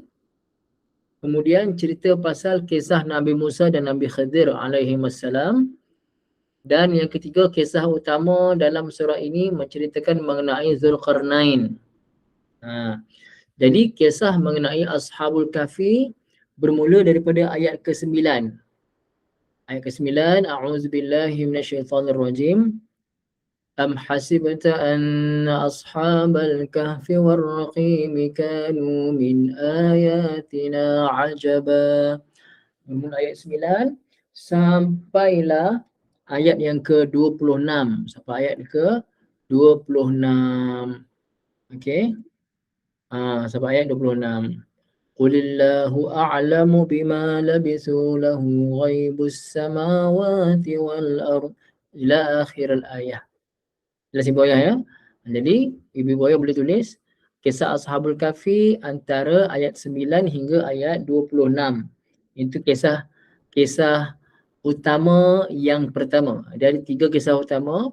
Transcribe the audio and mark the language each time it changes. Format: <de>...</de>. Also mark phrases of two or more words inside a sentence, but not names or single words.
<ms>Kemudian cerita pasal kisah Nabi Musa dan Nabi Khidir alaihimussalam. Dan yang ketiga, kisah utama dalam surah ini menceritakan mengenai Zulkarnain. Jadi kisah mengenai Ashabul Kahfi bermula daripada ayat ke-9. Ayat ke-9,</ms> <ar>أعوذ بالله من الشيطان الرجيم. أم حسبت أن أصحاب الكهف والرقيم كانوا من آياتنا عجبا.</ar> <ms>Bermula ayat 9 sampailah ayat yang ke-26. Sampai ayat ke-26. Okey. Sampai ayat 26.</ms> <ar>قل الله أعلم بما لبثوا له غيب السماوات والأرض إلى آخر الآية.</ar> <ms>Jelas Ibu Ayah ya. Jadi Ibu Ayah boleh tulis kisah Ashabul Kahfi antara ayat 9 hingga ayat 26. Itu kisah utama yang pertama. Ada 3 kisah utama.</ms>